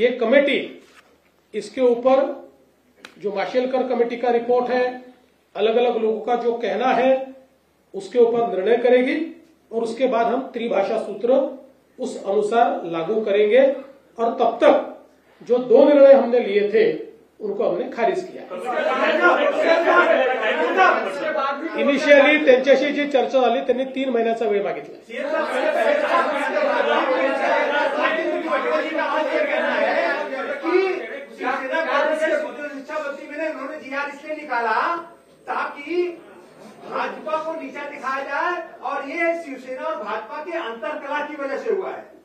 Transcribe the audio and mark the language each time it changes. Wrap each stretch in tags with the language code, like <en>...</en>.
<hi>ये कमेटी, इसके ऊपर जो माशेलकर कमेटी का रिपोर्ट है, अलग अलग लोगों का जो कहना है, उसके ऊपर निर्णय करेगी और उसके बाद हम त्रिभाषा सूत्र उस अनुसार लागू करेंगे। और तब तक जो 2 निर्णय हमने लिए थे उनको हमने खारिज किया।</hi> <mr>इनिशियली त्यांच्याशी जी चर्चा झाली त्यांनी 3 महिन्याचा वेळ मागितला।</mr> <hi>शिक्षा मंत्री ने उन्होंने जीआर इसलिए निकाला ताकि भाजपा को नीचा दिखाया जाए और ये शिवसेना और भाजपा के अंतरकला की वजह से हुआ है।</hi>